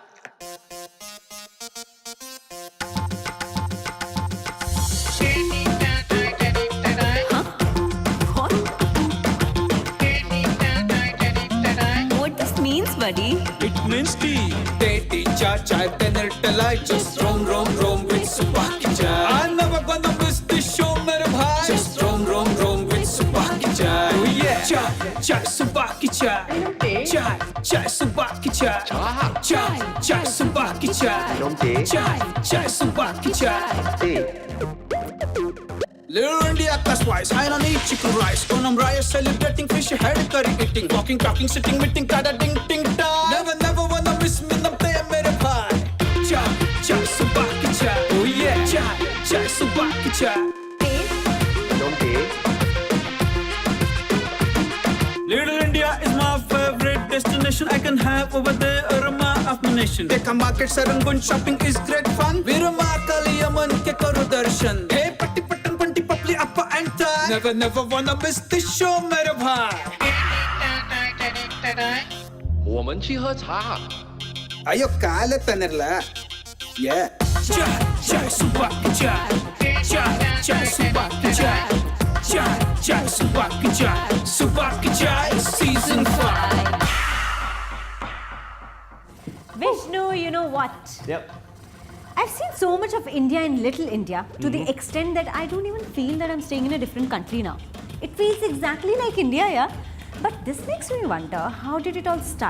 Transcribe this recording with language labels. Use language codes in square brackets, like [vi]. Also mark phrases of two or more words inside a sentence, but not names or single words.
[en] What this means, buddy? It means tea. Teti cha chai penalty. Just roam with Subah Ki Chai. I'm never gonna miss this show, [hi] मेरे भाई. [en] Just roam with Subah Ki Chai. Oh yeah. Chai Subah Ki Chai. Chai Subah Ki Chai. Chai Subah Ki Chai. Chai Subah Ki Chai. Little India class-wise, I don't eat chicken rice. Onam rice, celebrating fish, head curry eating. Walking, talking, sitting, meeting, tada, ding, ding, da. Never wanna miss me, [hi] नम ते मेरे भाई. [en] Chai Subah Ki Chai. Oh yeah. Chai Subah Ki Chai. Don't take. Little India is my favorite destination. I can have over there a Rama of my nation. Take a market, Sarangun shopping is great fun. [hi] वीरमा कालियमन के करूं दर्शन. Hey, patti pattan panti papli appa and tie. [en] Never wanna miss this show, [hi] मेरे भाई. [zh] 我们去喝茶。 Ayo kala tanerla. Yeah. [en] Chai Subah Ki Chai. Chai Subah Ki Chai. Chai Subah Ki Chai. Subah Ki Chai Season 5. Vishnu, you know what? Yep. I've seen so much of India in Little India to the extent that I don't even feel that I'm staying in a different country now. It feels exactly like India, yeah? But this makes me wonder, how did it all start?